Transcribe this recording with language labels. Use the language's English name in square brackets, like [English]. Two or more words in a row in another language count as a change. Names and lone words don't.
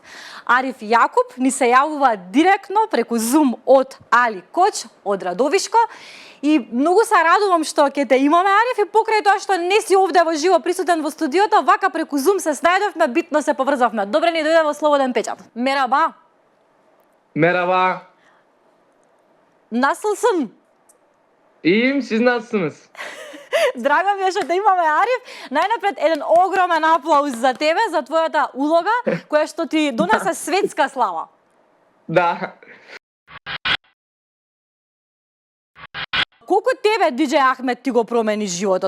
[Macedonian] Ариф Јакуп ни се јавува директно преку Zoom од Али Коч, од Радовишко. И многу се радувам што ќе те имаме, Ариф, и покрај тоа што не си овде во живо присутен во студиото, вака преку Zoom се снајдовме, битно се поврзавме. Добре ни дојде во Слободен печат. [Turkish] Мераба. Merhaba. Насилсın. İyiyim, siz nasılsınız? [Macedonian] Драго ми е што те имаме, Ариф. Најнапред еден огромен аплауз за тебе, за твојата улога, која што ти донесе светска слава. Da. Колку тебе диџеј Ахмет ти го промени животот?